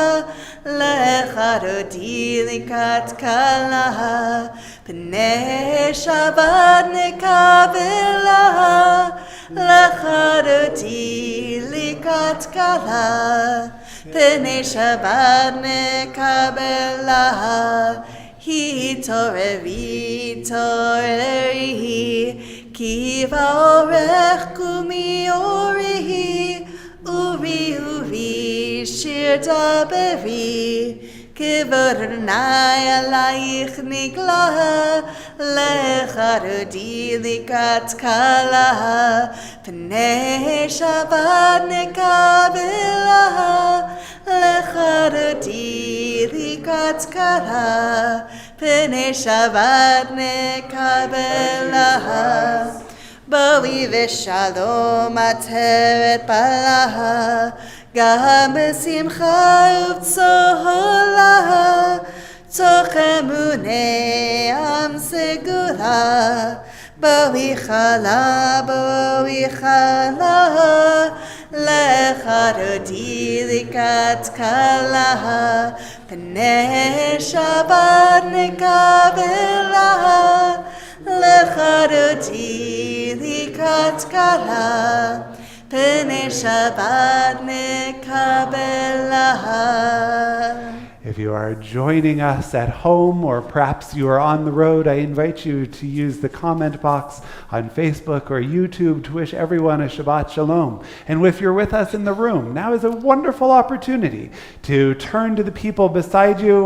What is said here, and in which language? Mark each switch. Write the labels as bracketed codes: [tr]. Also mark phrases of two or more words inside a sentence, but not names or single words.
[he] לכה דודי לקראת כלה פני שבת נקבלה. לכה דודי לקראת כלה פני שבת נקבלה. התעוררי התעוררי כי בא אורך קומי אורי עורי עורי, שיר דברי כבוד אדוני עלייך נגלה. לכה דודי לקראת כלה פני שבת נקבלה. לכה דודי לקראת כלה פני שבת נקבלה. בואי בשלום עטרת בעלה גם בשמחה ובצהלה. תוך אמוני עם סגולה. בואי כלה בואי כלה. לכה דודי לקראת כלה פני שבת נקבלה. לכה דודי לקראת כלה פני שבת נקבלה. [en] If you are joining us at home or perhaps you are on the road, I invite you to use the comment box on Facebook or YouTube to wish everyone a [he] שבת שלום. [en] And if you're with us in the room, now is a wonderful opportunity to turn to the people beside you.